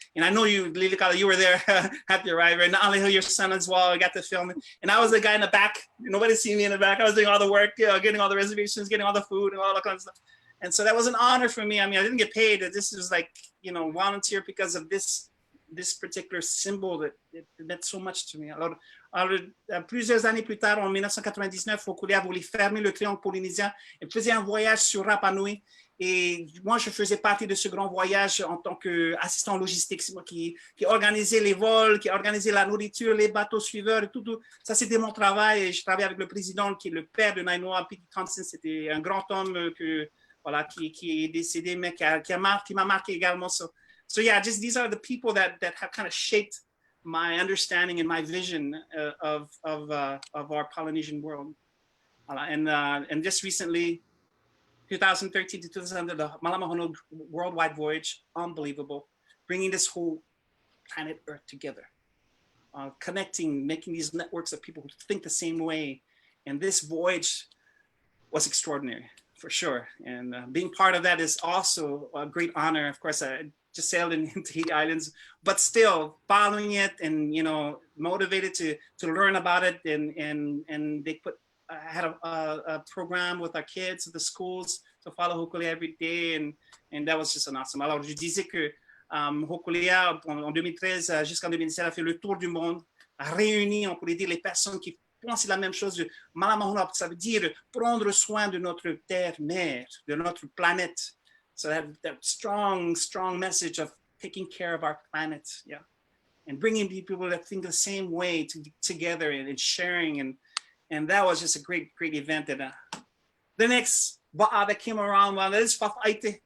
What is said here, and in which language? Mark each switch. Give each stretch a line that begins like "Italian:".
English: And I know you, Lilikalā, you were there at the arrival, and Ali, your son as well. I got to film it. And I was the guy in the back. Nobody seen me in the back. I was doing all the work, getting all the reservations, getting all the food and all that kind of stuff. And so that was an honor for me. I mean, I didn't get paid. This was like, you know, volunteer because of this particular symbol that it meant so much to me.
French: Alors, plusieurs années plus tard, en 1999, Hokulea voulait fermer le triangle polynésien et faisait un voyage sur Rapa Nui. Et moi, je faisais partie de ce grand voyage en tant qu'assistant logistique. C'est moi qui organisais les vols, qui organisais la nourriture, les bateaux suiveurs, et tout. Ça, c'était mon travail. Et je travaillais avec le président, qui est le père de Nainoa, Pete Thompson. C'était un grand homme qui est décédé, mais qui m'a marqué également.
English: So yeah, just these are the people that have kind of shaped my understanding and my vision of our Polynesian world. And just recently, 2013 to 2000, the Malamahono worldwide voyage, unbelievable, bringing this whole planet Earth together, connecting, making these networks of people who think the same way. And this voyage was extraordinary, for sure. And being part of that is also a great honor. Of course, I just sailed in Tahiti Islands, but still following it and, you know, motivated to learn about it. And they I had a program with our kids at the schools to follow Hokulea every day, and that was just an awesome.
French: Alors, je disais que Hokulea, en 2013 jusqu'en 2017, a fait le tour du monde, a réuni, on pourrait dire, les personnes qui pensent la même chose. Malamahuna, ça veut dire prendre soin de notre terre-mère, de notre planète.
English: So that strong message of taking care of our planet, yeah, and bringing people that think the same way together and sharing, and that was just a great event. And the next va'a that came around, well, this is Fafa'ite.